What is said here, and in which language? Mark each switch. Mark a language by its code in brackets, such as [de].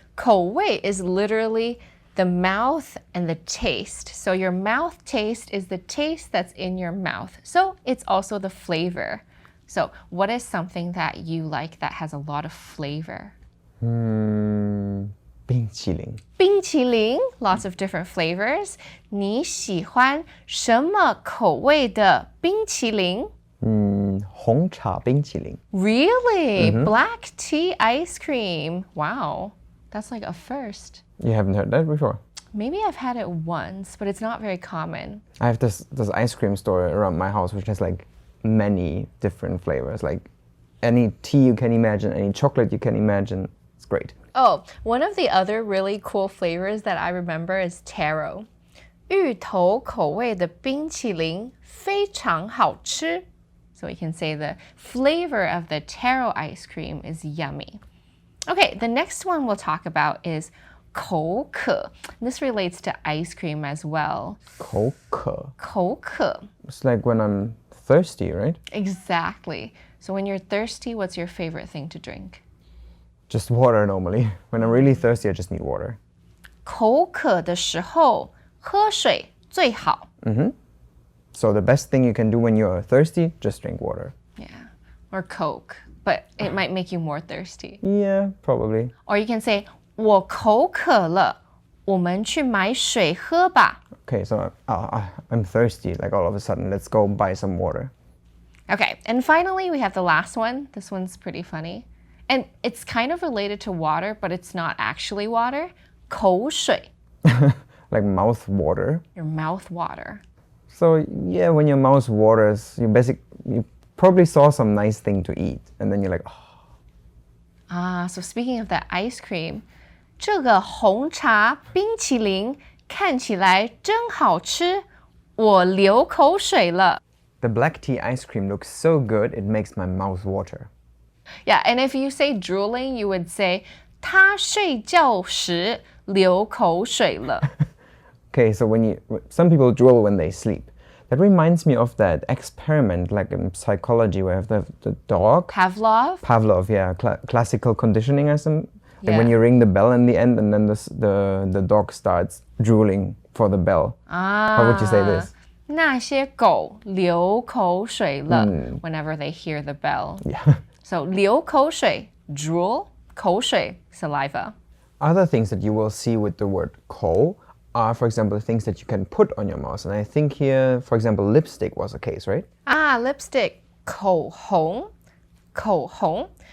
[en] 口味 is literally the mouth and the taste. So your mouth taste is the taste that's in your mouth. So it's also the flavor. So what is something that you like that has a lot of flavor? [zh] 冰淇淋. [en] 冰淇淋, lots of different flavors. [zh] 你喜欢什么口味的冰淇淋? 红茶冰淇淋. [en] Really? Black tea ice cream. Wow. That's like a first. You haven't heard that before? Maybe I've had it once, but it's not very common. I have this ice cream store around my house which has like many different flavors. Like any tea you can imagine, any chocolate you can imagine. It's great. Oh, one of the other really cool flavors that I remember is taro. [zh] 芋头口味的冰淇淋非常好吃. [en] So we can say the flavor of the taro ice cream is yummy. Okay, the next one we'll talk about is 口渴. This relates to ice cream as well. [zh] 口渴. 口渴. [en] It's like when I'm thirsty, right? Exactly. So when you're thirsty, what's your favorite thing to drink? Just water normally. When I'm really thirsty, I just need water. [zh] 口渴的时候喝水最好. [en] So the best thing you can do when you're thirsty, just drink water. Yeah, or Coke, but it might make you more thirsty. Yeah, probably. Or you can say [zh] 我口渴了，我们去买水喝吧. [en] Okay, so I'm thirsty, like all of a sudden. Let's go buy some water. Okay, and finally we have the last one. This one's pretty funny. And it's kind of related to water, but it's not actually water. [zh] 口水. [en] Like mouth water. Your mouth water. So yeah, when your mouth waters, you probably saw some nice thing to eat, and then you're like, oh. So speaking of that ice cream, [zh] 这个红茶冰淇淋看起来真好吃，我流口水了. [en] The black tea ice cream looks so good, it makes my mouth water. Yeah, and if you say drooling, you would say [zh] 他睡觉时流口水了. [en] Okay, so some people drool when they sleep. That reminds me of that experiment, like in psychology, where you have the dog. Pavlov, yeah, classical conditioning or something. Like Yeah. when you ring the bell in the end, and then the dog starts drooling for the bell. How would you say this? [zh] 那些狗流口水了 [en] whenever they hear the bell. Yeah. So 流口水, drool, 口水, saliva. Other things that you will see with the word ko are, for example, things that you can put on your mouth. And I think here, for example, lipstick was a case, right? [zh] Lipstick, 口红, 口红.